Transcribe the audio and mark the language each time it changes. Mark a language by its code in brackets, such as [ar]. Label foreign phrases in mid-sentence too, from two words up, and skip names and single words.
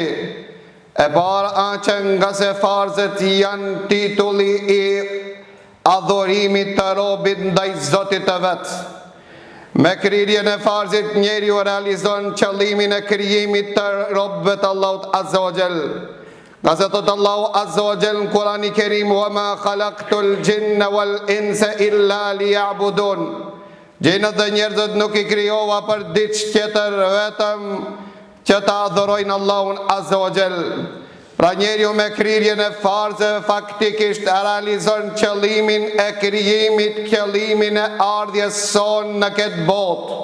[sq] E para që nga se farzet janë titulli i adhurimit të robit ndaj Zotit të vet. Me kryerjen e farzit njeriu realizon qëllimin e krijimit të robëve të Allahut [ar] عز وجل. [sq] Nga se thot Allahu [ar] عز وجل [sq] në Kur'anin e Kerim, [ar] وما خلقت الجن والإنس إلا ليعبدون. [sq] Gjinët dhe njerëzit nuk i krijova për diçka tjetër, vetëm që ta adhurojnë Allahun [ar] عز وجل. [sq] Pra njeriu me kryerjen e farzeve faktikisht realizon qëllimin e krijimit, qëllimin e ardhjes son në këtë botë.